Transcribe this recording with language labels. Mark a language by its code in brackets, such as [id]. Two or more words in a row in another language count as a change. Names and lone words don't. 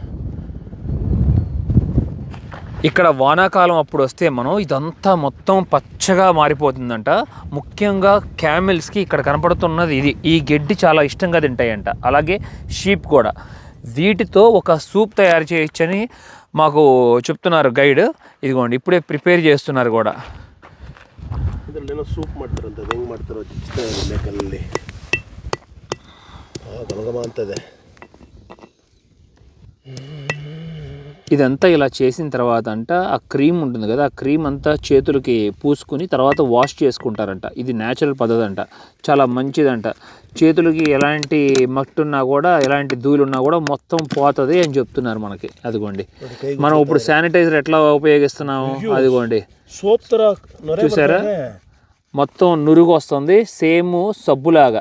[te] ఇక్కడ వానాకాలం అప్పుడు వస్తే మనం ఇదంతా మొత్తం పచ్చగా మారిపోతుందంట. ముఖ్యంగా క్యామెల్స్కి ఇక్కడ కనపడుతున్నది ఇది. ఈ గడ్డి చాలా ఇష్టంగా తింటాయంట. అలాగే షీప్ కూడా. వీటితో ఒక సూప్ తయారు చేయొచ్చని మాకు చెప్తున్నారు గైడ్. ఇదిగోండి, ఇప్పుడే ప్రిపేర్ చేస్తున్నారు కూడా. [kn] ಇದರಲ್ಲೇನೋ ಸೂಪ್ ಮಾಡ್ತಾರಂತೆ. ಅದು ಹೆಂಗೆ ಮಾಡ್ತಾರೋ ಲೇಕಲ್ಲಿ ಗಮಗಮ ಅಂತದೆ. [te] ఇదంతా ఇలా చేసిన తర్వాత ఆ క్రీమ్ ఉంటుంది కదా, ఆ క్రీమ్ అంతా చేతులకి పూసుకుని తర్వాత వాష్ చేసుకుంటారంట. ఇది న్యాచురల్ పద్ధతి అంట, చాలా మంచిదంట. చేతులకి ఎలాంటి మట్టున్నా కూడా, ఎలాంటి ధూళి కూడా మొత్తం పోతుంది అని చెప్తున్నారు మనకి. అదిగోండి, మనం ఇప్పుడు శానిటైజర్ ఎట్లా ఉపయోగిస్తున్నాము, అదిగోండి చూసారా, మొత్తం నురుగు వస్తుంది, సేమ్ సబ్బులాగా.